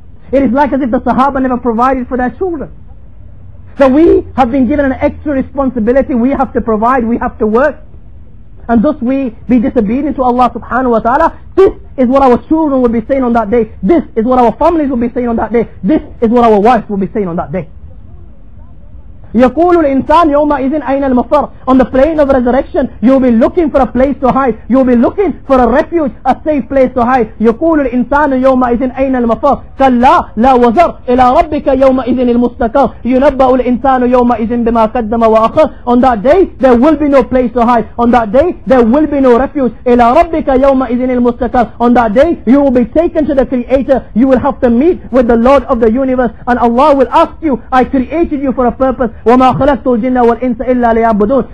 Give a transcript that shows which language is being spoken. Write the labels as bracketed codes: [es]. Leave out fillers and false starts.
[en] It is like as if the Sahaba never provided for their children. So we have been given an extra responsibility. We have to provide, we have to work, and thus we be disobedient to Allah subhanahu wa ta'ala. This is what our children will be saying on that day. This is what our families will be saying on that day. This is what our wives will be saying on that day. [ar] يقول الإنسان يومئذ أين المفر. [en] On the plane of resurrection, you will be looking for a place to hide. You will be looking for a refuge, a safe place to hide. [ar] يقول الإنسان يومئذ أين المفر. كلا لا وزر إلى ربك يومئذ المستقر. ينبأ الإنسان يومئذ بما قدم وأخر. [en] On that day, there will be no place to hide. On that day, there will be no refuge. [ar] إلى ربك يومئذ المستقر. [en] On that day, you will be taken to the Creator. You will have to meet with the Lord of the universe, and Allah will ask you, I created you for a purpose. [ar] وَمَا خَلَقْتُ الْجِنَّ وَالْإِنسَ إِلَّا لِيَعْبُدُونَ.